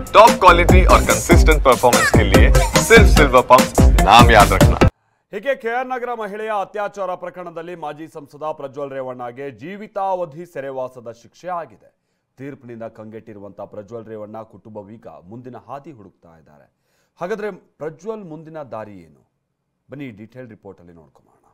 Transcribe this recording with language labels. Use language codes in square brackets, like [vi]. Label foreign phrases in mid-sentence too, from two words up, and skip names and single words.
[hi] टॉप क्वालिटी और कंसिस्टेंट परफॉर्मेंस के लिए सिर्फ सिल्वर पंप नाम याद रखना। [kn] ಹೀಗೆ ಕೆಆರ್ ನಗರ ಮಹಿಳೆಯ ಅತ್ಯಾಚಾರ ಪ್ರಕರಣದಲ್ಲಿ ಮಾಜಿ ಸಂಸದ ಪ್ರಜ್ವಲ್ ರೇವಣ್ಣಗೆ ಜೀವಿತಾವಧಿ ಸೆರೆವಾಸದ ಶಿಕ್ಷೆ ಆಗಿದೆ. ತೀರ್ಪಿನಿಂದ ಕಂಗೆಟ್ಟಿರುವಂತಹ ಪ್ರಜ್ವಲ್ ರೇವಣ್ಣ ಕುಟುಂಬವೀಗ ಮುಂದಿನ ಹಾದಿ ಹುಡುಕ್ತಾ ಇದ್ದಾರೆ. ಹಾಗಾದ್ರೆ ಪ್ರಜ್ವಲ್ ಮುಂದಿನ ದಾರಿ ಏನು? ಬನ್ನಿ [en] detail report [kn] ಅಲ್ಲಿ ನೋಡ್ಕೊಳ್ಳೋಣ.